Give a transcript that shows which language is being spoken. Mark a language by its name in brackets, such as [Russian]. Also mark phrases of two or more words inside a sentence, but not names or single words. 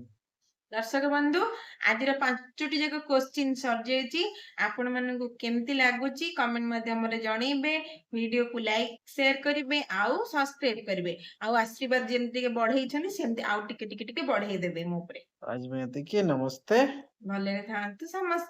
[Odia] ଦର୍ଶକ ବନ୍ଧୁ, ଆଜିର 5ଟି ଯାକ କ୍ୱେଶ୍ଚିନ୍ ସରିଯାଇଛି। ଆପଣ ମାନଙ୍କୁ କେମିତି ଲାଗୁଛି କମେଣ୍ଟ ମାଧ୍ୟମରେ ଜଣେଇବେ। ଭିଡିଓକୁ ଲାଇକ୍ ସେୟାର କରିବେ ଆଉ ସବସ୍କ୍ରାଇବ କରିବେ। ଆଉ ଆଶୀର୍ବାଦ ଯେମିତି ଟିକେ ବଢେଇଛନ୍ତି ସେମିତି ଆଉ ଟିକେ ଟିକେ ଟିକେ ବଢେଇ ଦେବେ ମୋ ଉପରେ। आज मैं एतिକି, ନମସ୍ତେ। ଭଲରେ ଥାଆନ୍ତୁ ସମସ୍ତେ।